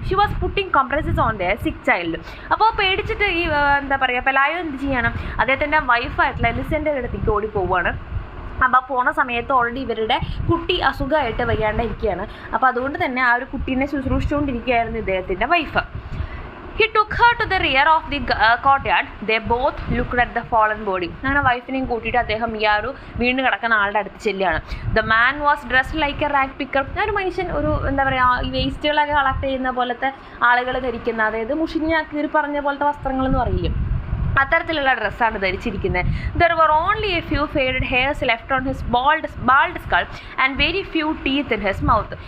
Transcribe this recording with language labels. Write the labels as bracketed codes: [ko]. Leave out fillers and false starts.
[en] She was putting compresses on their sick child. [ml] അപ്പോൾ പേടിച്ചിട്ട് ഈ എന്താ പറയുക, പെലായോ എന്ത് ചെയ്യണം, അദ്ദേഹത്തിൻ്റെ വൈഫായിട്ടുള്ള എലിസെൻ്റെ അടുത്തേക്ക് ഓടി പോവുകയാണ്. അപ്പോൾ പോണ സമയത്ത് ഓൾറെഡി ഇവരുടെ കുട്ടി അസുഖമായിട്ട് വയ്യാണ്ടിരിക്കുകയാണ്. അപ്പോൾ അതുകൊണ്ട് തന്നെ ആ ഒരു കുട്ടീനെ ശുശ്രൂഷിച്ചുകൊണ്ടിരിക്കുകയായിരുന്നു ഇദ്ദേഹത്തിൻ്റെ wife. [en] He took her to the rear of the courtyard. They both looked at the fallen body. [ml] അങ്ങനെ വൈഫിനെയും കൂട്ടിയിട്ട് അദ്ദേഹം ഈ ആ ഒരു വീണ് കിടക്കുന്ന ആളുടെ അടുത്ത് ചെല്ലുകയാണ്. [en] The man was dressed like a rag picker. [ml] ഒരു മനുഷ്യൻ, ഒരു എന്താ പറയുക, ഈ വേസ്റ്റുകളൊക്കെ കളക്ട് ചെയ്യുന്ന പോലത്തെ ആളുകൾ ധരിക്കുന്ന, അതായത് മുഷിഞ്ഞ കീറി പറഞ്ഞ പോലത്തെ വസ്ത്രങ്ങളെന്ന് പറയില്ലേ, അത്തരത്തിലുള്ള ഡ്രസ്സാണ് ധരിച്ചിരിക്കുന്നത്. [en] There were only a few faded hairs left on his bald skull and very few teeth in his mouth.